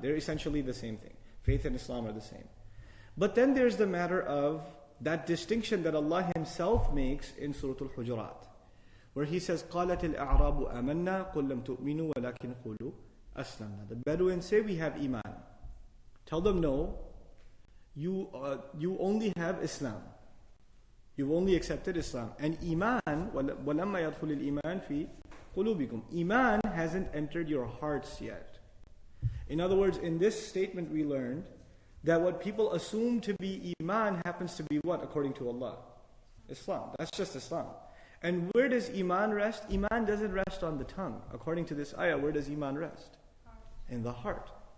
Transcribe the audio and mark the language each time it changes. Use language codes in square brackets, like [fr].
[en] They're essentially the same thing. Faith and Islam are the same. But then there's the matter of that distinction that Allah Himself makes in Surah Al-Hujurat, where He says, [ar] قَالَتِ الْأَعْرَابُ آمَنَّا قُلْ لَمْ تُؤْمِنُوا وَلَكِنْ قُولُوا أَسْلَمْنَا. [en] The Bedouins say we have iman. Tell them no, you only have Islam. You've only accepted Islam. And Iman, [ar] وَلَمَّا يَدْخُلِ الْإِيمَانِ فِي قُلُوبِكُمْ. [en] Iman hasn't entered your hearts yet. In other words, in this statement we learned that what people assume to be Iman happens to be what according to Allah? Islam. That's just Islam. And where does Iman rest? Iman doesn't rest on the tongue. According to this ayah, where does Iman rest? In the heart.